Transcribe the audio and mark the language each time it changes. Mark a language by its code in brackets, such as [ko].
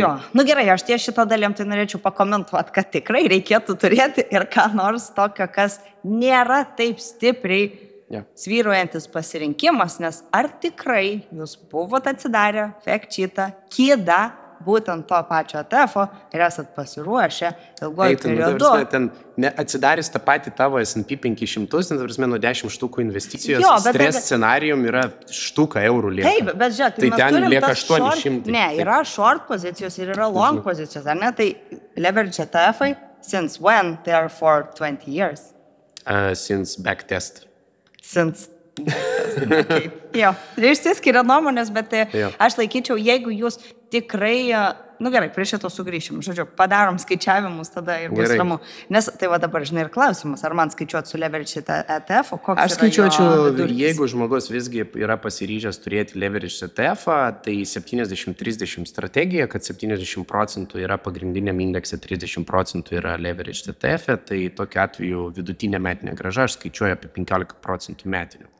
[lt] Jo, gerai, aš ties šitą dalim tai norėčiau pakomentuoti, kad tikrai reikėtų turėti ir ką nors tokio, kas nėra taip stipriai svyruojantis pasirinkimas, nes ar tikrai jūs buvot atsidarę fact sheetą, kidą, būtent to pačio ETF-o ir esat pasiruošę ilguoju periodu. Ten atsidarys tą patį tavo S&P 500, nuo 10 štukų investicijos, stres scenarijum yra štuka eurų lieka. Taip, bet žiūrėk, tai ten lieka 800. Ne, yra short pozicijos ir yra long pozicijos, ar ne? Tai [en] leverage ETF-ai, since when they are for 20 years? Since backtest. Since okay. [lt] Jo, išsiskiria nuomonės, bet aš laikyčiau, jeigu jūs tikrai, gerai, prie šito sugrįšim, žodžiu, padarom skaičiavimus tada ir bus ramu. Nes tai va dabar, žinai, ir klausimas, ar man skaičiuoti su leverage ETF, o koks aš skaičiuočiau, jeigu žmogus visgi yra pasiryžęs turėti leverage ETF, tai 70-30 strategija, kad 70% yra pagrindiniam indekse, 30% yra leverage ETF, tai tokiu atveju vidutinė metinė grąža aš skaičiuoju apie 15% metinių.